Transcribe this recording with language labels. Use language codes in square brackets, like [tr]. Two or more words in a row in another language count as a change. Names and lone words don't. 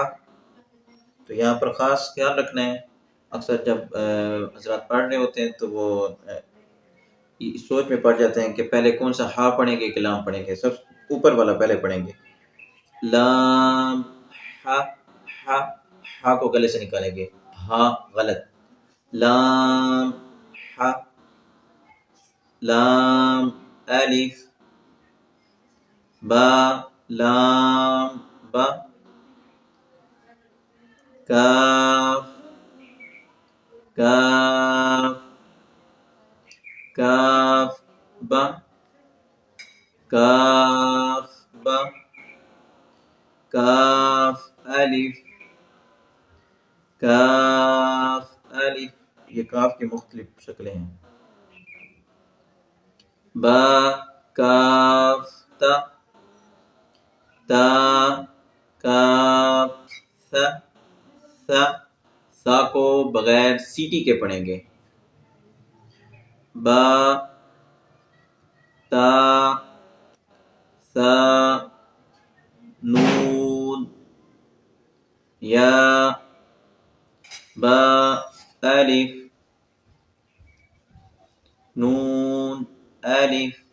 [ur] تو یہاں پر خاص خیال رکھنا ہے، اکثر جب حضرات پڑھ رہے ہوتے ہیں تو وہ سوچ میں پڑ جاتے ہیں کہ پہلے کون سا ہا پڑھیں گے کہ لام پڑھیں گے۔ سب اوپر والا پہلے پڑھیں گے، لام ح۔ ح ہا کو گلے سے نکالیں گے، ہا غلط۔ لام ح لام الف با لام با کاف کاف کاف با کاف با کاف الف کاف الف۔ یہ کاف کی مختلف شکلیں ہیں۔ با کاف تا تا کاف ثا ثا۔ ثا کو بغیر سیٹی کے پڑھیں گے۔ با تا ثا نون یا با الف نون الف